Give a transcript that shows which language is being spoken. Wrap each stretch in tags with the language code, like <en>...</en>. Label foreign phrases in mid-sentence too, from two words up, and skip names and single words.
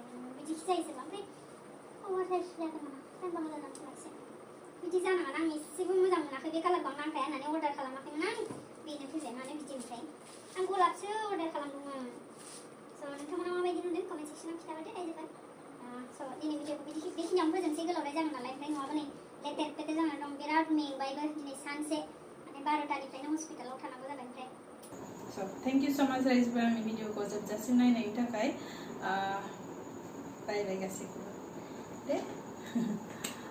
<brx>बिदि जायोसोबा ओमफ्राय अभारसाइज जादों नामा टाइमबा मोजां नांथाराखिसै बिदि जानाङा आं एसेबो मोजां मोनाखै बे कालारखौ आं नांखाया होननानै अर्डार खालामाखैमोन आं बेनो फैबाय मानो बिदि ओमफ्राय आं गलाबसो अर्डार खालामदोंमोन स' नोंथांमोना माबायदि नुदों कमेन्ट सेक्सनाव खिन्थाबाथाय रायजोफोर स' दिनै भिडिअखौ बेखिनियावनो फोजोबनोसै गोलावद्राय जागोन नालाय ओमफ्राय नङाबा नै लेटेर पेटेर जानानै दं बिराद मेंबायबो दिनै सानसे माने 12टानिफ्रायनो हस्पिटालाव थानांगौ जाबाय ओमफ्राय</brx> <en>So thank you so much</en> <brx>रायजोफोर आंनि भिडिअखौ जोबजासिम नायनायनि थाखाय</brx> <en>bye bye</en> <brx>गासैखौबो दे</brx>